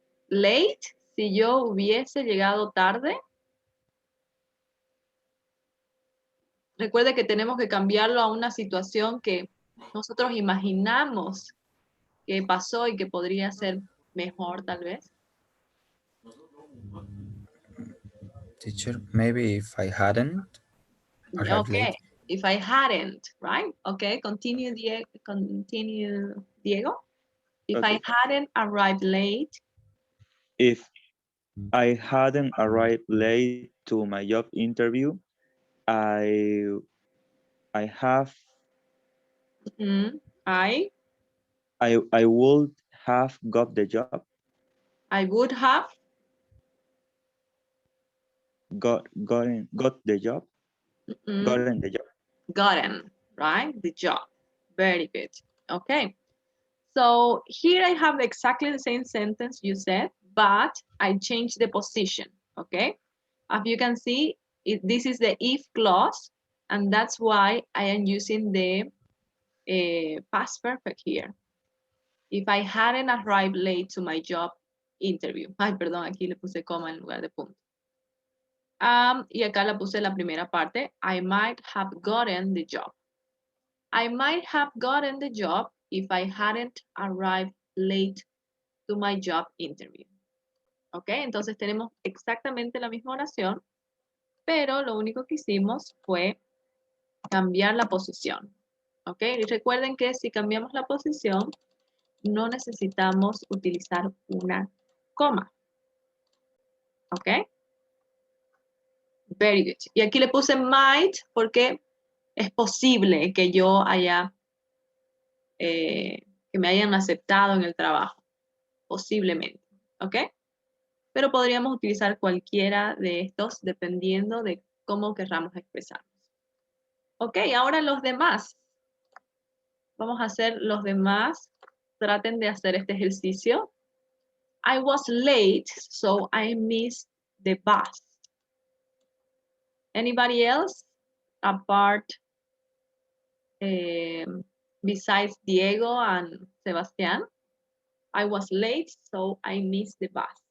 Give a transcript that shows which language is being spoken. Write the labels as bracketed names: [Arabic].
[Spanish] late, si yo hubiese llegado tarde, recuerde que tenemos que cambiarlo a una situación que nosotros imaginamos que pasó y que podría ser mejor tal vez? [English] Teacher, maybe if I hadn't arrived Okay, late. if I hadn't, right? Okay, continue, Diego. If I Okay. hadn't arrived late, If I hadn't arrived late to my job interview, I I have mm, I I would have got the job, would have got the job, mm, gotten the job. gotten, right? The job. Very good. Okay. So here I have exactly the same sentence you said, but I changed the position, okay? As you can see, this is the if clause, and that's why I am using the past perfect here. If I hadn't arrived late to my job interview. [Spanish] Ay, perdón, aquí le puse coma en lugar de punto. Y acá la puse la primera parte. [English] I might have gotten the job. I might have gotten the job if I hadn't arrived late to my job interview. [Spanish] ¿Ok? Entonces tenemos exactamente la misma oración, pero lo único que hicimos fue cambiar la posición. ¿Ok? Y recuerden que si cambiamos la posición, no necesitamos utilizar una coma. ¿Ok? [English] Very good. [Spanish] Y aquí le puse might porque es posible que yo haya, que me hayan aceptado en el trabajo. Posiblemente. ¿Ok? Pero podríamos utilizar cualquiera de estos dependiendo de cómo querramos expresarnos. Ok, ahora los demás. Vamos a hacer los demás. Traten de hacer este ejercicio. [English] I was late, so I missed the bus. Anybody else apart besides Diego and Sebastián? I was late, so I missed the bus.